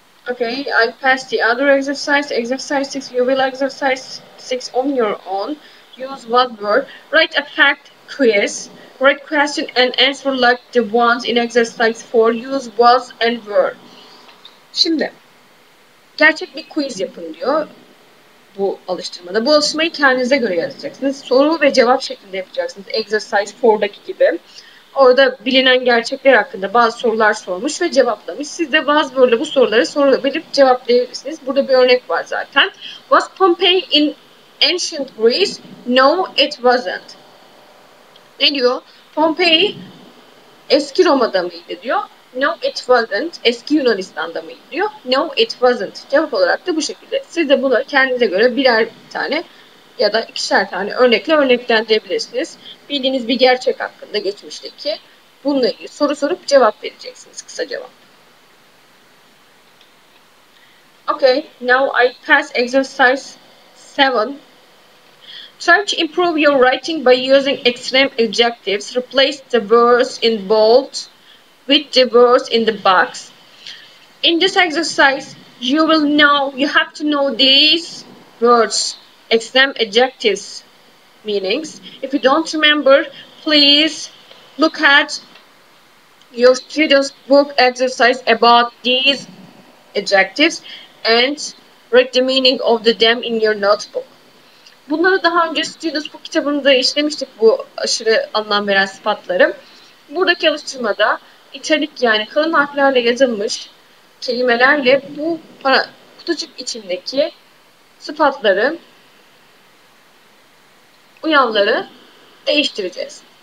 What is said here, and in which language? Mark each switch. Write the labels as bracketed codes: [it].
[en] Okay, I passed the other exercise. Exercise 6, you will exercise 6 on your own. Use what word. Write a fact quiz. Write question and answer like the ones in exercise 4. Use was and were. [tr] Şimdi gerçek bir quiz yapın diyor bu alıştırmada. Bu alıştırmayı kendinize göre yazacaksınız. Soru ve cevap şeklinde yapacaksınız. Exercise 4'daki gibi. Orada bilinen gerçekler hakkında bazı sorular sormuş ve cevaplamış. Siz de buzzword'la bu soruları sorabilip cevaplayabilirsiniz. Burada bir örnek var zaten. [en] Was Pompeii in ancient Greece? No, it wasn't. [tr] Ne diyor? Pompeii eski Roma'da mıydı diyor. [en] No, it wasn't. [tr] Eski Yunanistan'da mıydı diyor. [en] No, it wasn't. [tr] Cevap olarak da bu şekilde. Siz de bunu kendinize göre birer tane ya da ikişer tane örnekle örneklendirebilirsiniz. Bildiğiniz bir gerçek hakkında geçmişteki bununla ilgili soru sorup cevap vereceksiniz. Kısa cevap. [en] Okay, now I pass exercise 7. Try to improve your writing by using extreme adjectives. Replace the words in bold with the words in the box. In this exercise, you have to know these words, extreme adjectives meanings. If you don't remember, please look at your students' book exercise about these adjectives and write the meaning of them in your notebook. [tr] Bunları daha önce Students Book kitabında işlemiştik, bu aşırı anlam veren sıfatları. Buradaki alıştırmada italik yani kalın harflerle yazılmış kelimelerle bu kutucuk içindeki sıfatları, uyanları değiştireceğiz.